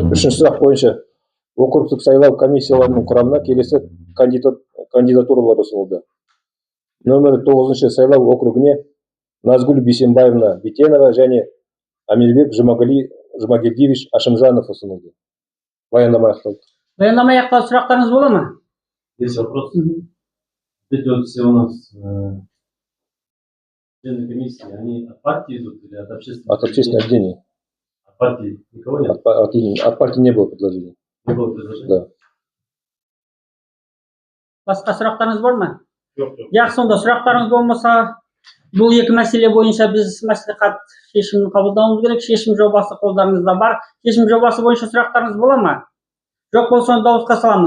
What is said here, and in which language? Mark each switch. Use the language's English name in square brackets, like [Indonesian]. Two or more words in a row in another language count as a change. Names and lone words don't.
[Kazakh] Үшінші сұрақ бойынша округтік сайлау комиссияларының құрамына келесі кандидатуралар ұсынылды. Нөмірі 9 сайлау округіне Назгүл Бейсенбаевна Битенова және Амелбек Жұмагелдиевич Ашымжанов ұсынылды. Баяндама аяқталды. Баяндама аяқталды. Сұрақтарыңыз бола ма? [Russian] Есть вопрос. Эти вот все у нас члены комиссии, они от партии идут или от общественного? От общественного объединения. От партии никого нет? От партии не было предложений. Не было предложений? Да. [Kazakh] Басқа сұрақтарыңыз бар ма? Жоқ. Жақсы, сонда сұрақтарыңыз болмаса, бұл екі мәселе бойынша біз мәслихат шешімін қабылдауымыз керек. Шешім жобасы қолдарыңызда бар. Шешім жобасы бойынша сұрақтарыңыз бола ма? Жоқ болса, дауысқа саламын.